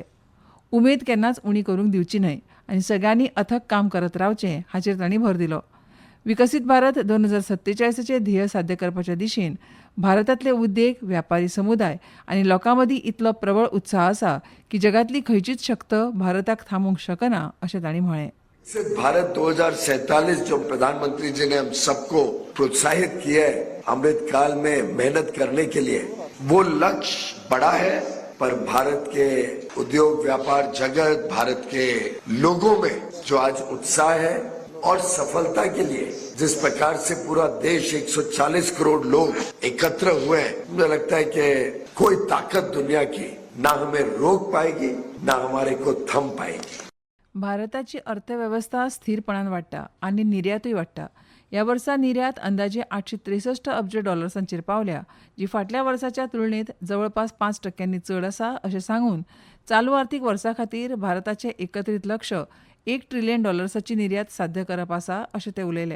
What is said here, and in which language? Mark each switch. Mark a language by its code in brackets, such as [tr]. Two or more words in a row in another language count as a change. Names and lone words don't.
[kok] उमेद केन्नाच उणी करूंक दिवची न्हय आनी सगळ्यांनी अथक काम करत रावचें हाचेर तांणी भर दिलो. विकसीत भारत 2047चें ध्येय साध्य करपाचे दिशेन भारतांतले उद्देग, व्यापारी समुदाय आनी लोकां मदीं इतलो प्रबळ उत्साह आसा की जगातली खंयचीच शक्त भारताक थांबोवंक शकना अशें तांणी म्हळें. [hi] विकसित भारत 2047 जो प्रधानमंत्री जी ने हम सबको प्रोत्साहित किया है अमृत काल में मेहनत करने के लिए, वो लक्ष्य बड़ा है, पर भारत के उद्योग व्यापार जगत, भारत के लोगों में जो आज उत्साह है और सफलता के लिए जिस प्रकार से पूरा देश 140 करोड़ लोग एकत्र हुए हैं, मुझे लगता है कि कोई ताकत दुनिया की ना हमें रोक पाएगी ना हमारे को थम पाएगी. [kok] भारताची अर्थव्यवस्था स्थिरपणान वाडटा आनी निर्यातूय वाडटा. ह्या वर्सा निर्यात अंदाजे $863 अब्ज पावल्या, जी फाटल्या वर्साच्या तुलनेत जवळपास 5% चड आसा अशें सांगून चालू आर्थीक वर्सा खातीर भारताचें एकत्रीत लक्ष्य $1 ट्रिलियन निर्यात साध्य करप आसा अशें ते उलयले.